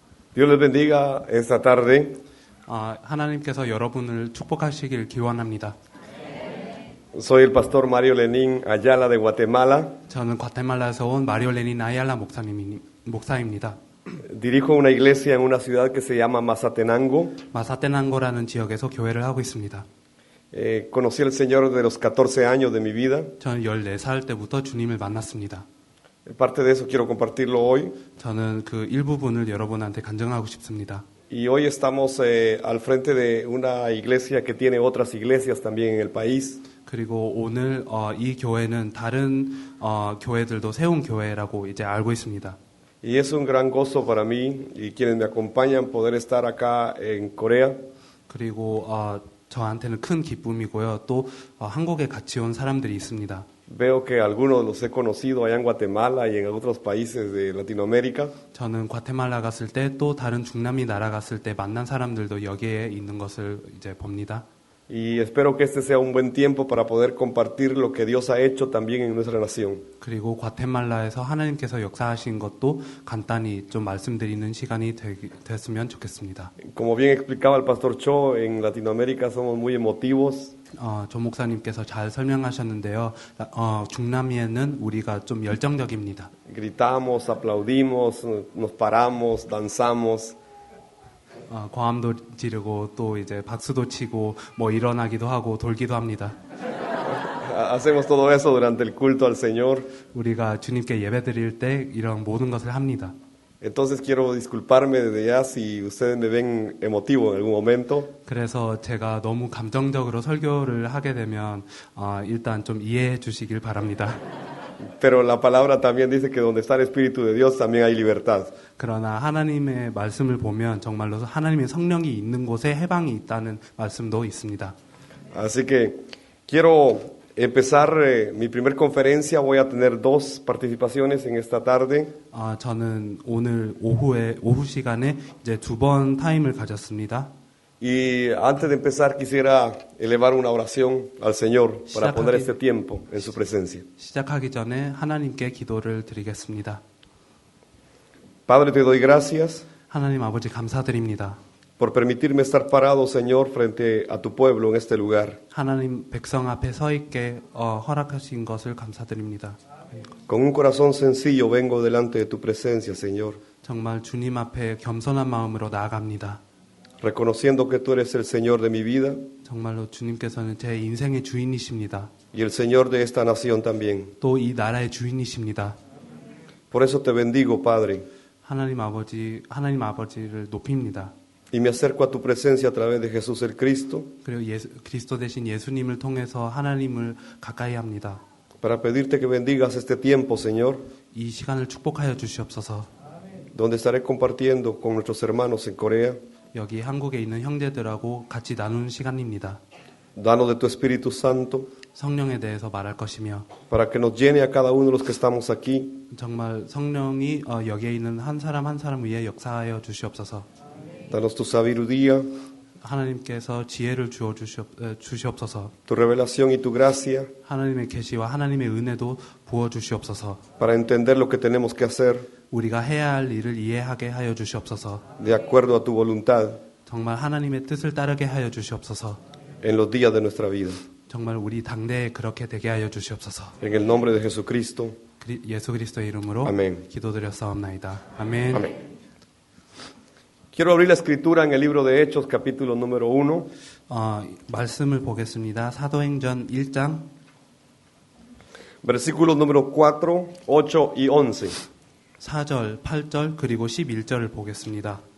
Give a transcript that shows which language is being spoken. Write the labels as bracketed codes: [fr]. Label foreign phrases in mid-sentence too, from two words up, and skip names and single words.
[es] Dios les bendiga esta tarde. [ko] 하나님께서 여러분을 축복하시길 기원합니다. [es] Soy el pastor Mario Lenín Ayala de Guatemala. [ko] 저는 과테말라에서 온 마리오 레닌 아얄라 목사입니다. [es] Dirijo una iglesia en una ciudad que se llama Mazatenango. [ko] 마사테난고라는 지역에서 교회를 하고 있습니다. [es] Conocí al Señor de los 14 años de mi vida. [ko] 저는 14살 때부터 주님을 만났습니다. [es] Parte de eso quiero compartirlo hoy. [ko] 저는 그 일부분을 여러분한테 간증하고 싶습니다. [es] Y hoy estamos al frente de una iglesia que tiene otras iglesias también en el país. [ko] 그리고 오늘 이 교회는 다른 교회들도 세운 교회라고 이제 알고 있습니다. [es] Y es un gran gozo para mí y quienes me acompañan poder estar acá en Corea. [ko] 그리고 저한테는 큰 기쁨이고요. 또 한국에 같이 온 사람들이 있습니다. [es] Veo que algunos los he conocido allá en Guatemala y en otros países de Latinoamérica. [ko] 저는 과테말라 갔을 때 또 다른 중남미 나라 갔을 때 만난 사람들도 여기에 있는 것을 이제 봅니다. [es] Y espero que este sea un buen tiempo para poder compartir lo que Dios ha hecho también en nuestra nación. [ko] 그리고 과테말라에서 하나님께서 역사하신 것도 간단히 좀 말씀드리는 시간이 됐으면 좋겠습니다. [es] Como bien explicaba el pastor Cho, en Latinoamérica somos muy emotivos. [ko] 조 목사님께서 잘 설명하셨는데요. 중남미에는 우리가 좀 열정적입니다. [es] Gritamos, aplaudimos, nos paramos, danzamos. [ko] 고함도 지르고 또 이제 박수도 치고 뭐 일어나기도 하고 돌기도 합니다. [es] Hacemos todo eso durante el culto al Señor. [ko] 우리가 주님께 예배드릴 때 이런 모든 것을 합니다. [es] Entonces quiero disculparme desde ya si ustedes me ven emotivo en algún momento. [ko] 그래서 제가 너무 감정적으로 설교를 하게 되면 일단 좀 이해해 주시길 바랍니다. [es] Pero la palabra también dice que donde está el Espíritu de Dios también hay libertad. [ko] 그러나 하나님의 말씀을 보면 정말로 하나님의 성령이 있는 곳에 해방이 있다는 말씀도 있습니다. [es] Así que quiero empezar mi primer conferencia. Voy a tener dos participaciones en esta tarde. [ko] 저는 오늘 오후 시간에 이제 2번 타임을 가졌습니다. [es] Y antes de empezar quisiera elevar una oración al Señor para poner este tiempo en su presencia. [ko] 시작하기 전에 하나님께 기도를 드리겠습니다. [es] Padre, te doy gracias [ko] 하나님 아버지 감사드립니다. [es] por permitirme estar parado, Señor, frente a tu pueblo en este lugar. [ko] 하나님 백성 앞에 서 있게 허락하신 것을 감사드립니다. [es] Con un corazón sencillo vengo delante de tu presencia, Señor. [ko] 정말 주님 앞에 겸손한 마음으로 나아갑니다. [es] Reconociendo que tú eres el Señor de mi vida. [ko] 정말로 주님께서는 제 인생의 주인이십니다. [es] Y el Señor de esta nación también. [ko] 또 이 나라의 주인이십니다. [es] Por eso te bendigo, Padre. [ko] 하나님 아버지를 높입니다. [es] Y me acerco a tu presencia a través de Jesús el Cristo. [ko] 그리고 그리스도 대신 예수님을 통해서 하나님을 가까이 합니다. [es] Para pedirte que bendigas este tiempo, Señor. [ko] 이 시간을 축복하여 주시옵소서. [es] Donde estaré compartiendo con nuestros hermanos en Corea. [ko] 여기 한국에 있는 형제들하고 같이 나누는 시간입니다. [es] Danos de tu Espíritu Santo. [ko] 성령에 대해서 말할 것이며 [es] Para que nos llene a cada uno de los que estamos aquí. [ko] 정말 성령이 여기에 있는 한 사람 한 사람 위에 역사하여 주시옵소서. [es] Danos tu sabiduría. [ko] 하나님께서 지혜를 주어 주시옵소서. [es] Tu revelación y tu gracia. [ko] 하나님의 계시와 하나님의 은혜도 부어 주시옵소서. [es] Para entender lo que tenemos que hacer. [ko] 우리가 해야 할 일을 이해하게 하여 주시옵소서. [es] De acuerdo a tu voluntad. [ko] 정말 하나님의 뜻을 따르게 하여 주시옵소서. [es] En los días de nuestra vida. [ko] 정말 우리 당대에 그렇게 되게 하여 주시옵소서. [es] En el nombre de Jesucristo. [ko] 예수 그리스도의 이름으로 아멘. 기도드렸사옵나이다. 아멘. [es] Amén. Quiero abrir la escritura en el libro de Hechos, capítulo número 1. [ko] 말씀을 보겠습니다. 사도행전 1장 [es] Versículos número 4, 8 y 11. [ko] 4절, 8절 그리고 11절을 보겠습니다.